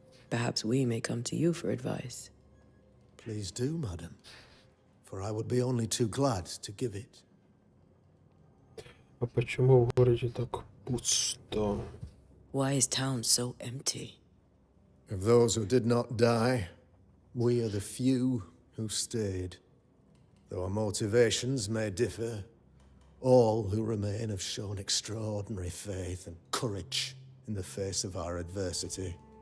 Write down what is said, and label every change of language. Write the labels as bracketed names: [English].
[English] Perhaps we may come to you for advice. Please do, madam, for I would be only too glad to give it. [Russian] А почему в городе так пусто? [English] Why is town so empty? Of those who did not die, we are the few who stayed. Though our motivations may differ, all who remain have shown extraordinary faith and courage in the face of our adversity.